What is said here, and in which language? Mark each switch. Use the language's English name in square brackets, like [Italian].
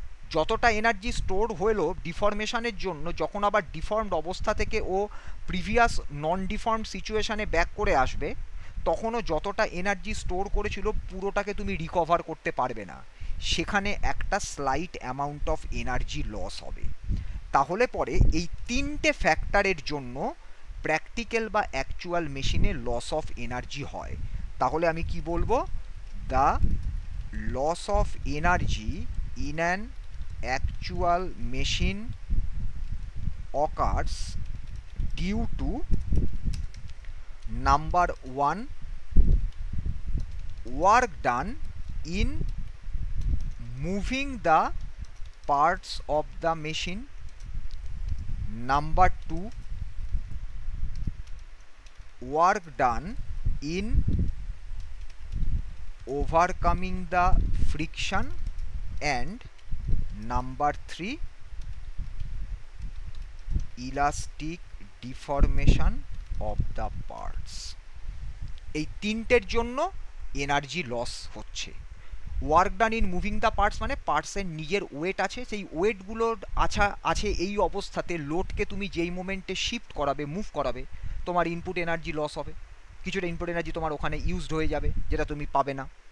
[Bangla] যতটা energy store হলো ডিফরমেশনের জন্য, যখন আবার ডিফর্মড অবস্থা থেকে ও প্রিভিয়াস নন ডিফর্মড সিচুয়েশানে ব্যাক করে আসবে, তখনও যতটা এনার্জি স্টোর করেছিল পুরোটাকে তুমি রিকভার করতে পারবে না। সেখানে একটা slight amount of energy loss হবে। তাহলে পরে এই তিনটে ফ্যাক্টরের জন্য প্র্যাকটিক্যাল বা অ্যাকচুয়াল মেশিনে লস অফ এনার্জি হয়। তাহলে আমি কি বলবো? [English] The loss of energy in an actual machine occurs due to number 1 work done in moving the parts of the machine, number 2 work done in overcoming the friction, and number 3 elastic deformation of the parts। [Bangla] এই তিনটের জন্য energy loss হচ্ছে। Work done in moving the parts মানে পার্টসের নিজের wait আছে, সেই ওয়েটগুলোর আছে এই অবস্থাতে লোডকে তুমি যেই মোমেন্টে শিফট করাবে, মুভ করাবে, তোমার ইনপুট এনার্জি লস হবে, কিছুটা ইনপুট এনার্জি তোমার ওখানে ইউজড হয়ে যাবে যেটা তুমি পাবে না।